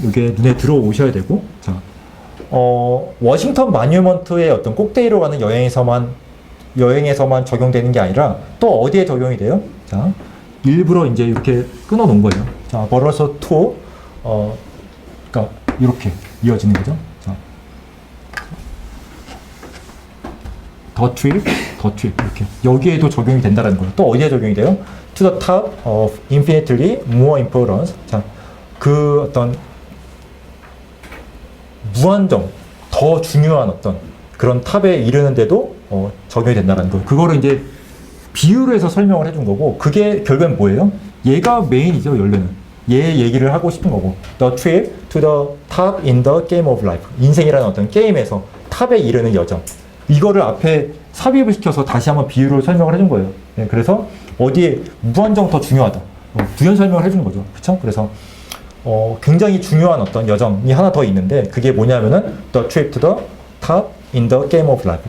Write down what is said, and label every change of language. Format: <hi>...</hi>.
<ko>이게 눈에 들어오셔야 되고, 자, 워싱턴 마뉴먼트의 어떤 꼭대기로 가는 여행에서만 적용되는 게 아니라 또 어디에 적용이 돼요? 자, 일부러 이제 이렇게 끊어 놓은 거예요. 자, 버러서 투, 그러니까 이렇게 이어지는 거죠. 자, 더 트립 이렇게 여기에도 적용이 된다는 거예요. 또 어디에 적용이 돼요?</ko> <en>To the top of infinitely more importance.</en> <ko>자, 그 어떤 무한정 더 중요한 어떤 그런 탑에 이르는데도 적용이 된다는 거. 그거를 이제 비유로 해서 설명을 해준 거고, 그게 결국엔 뭐예요? 얘가 메인이죠, 원래는. 얘 얘기를 하고 싶은 거고.</ko> <en>The trip to the top in the game of life.</en> <ko>인생이라는 어떤 게임에서 탑에 이르는 여정. 이거를 앞에 삽입을 시켜서 다시 한번 비유로 설명을 해준 거예요. 네, 그래서 어디에 무한정 더 중요하다. 부연 설명을 해주는 거죠. 그쵸? 그래서 굉장히 중요한 어떤 여정이 하나 더 있는데, 그게 뭐냐면은</ko> <en>The trip to the top in the game of life.</en>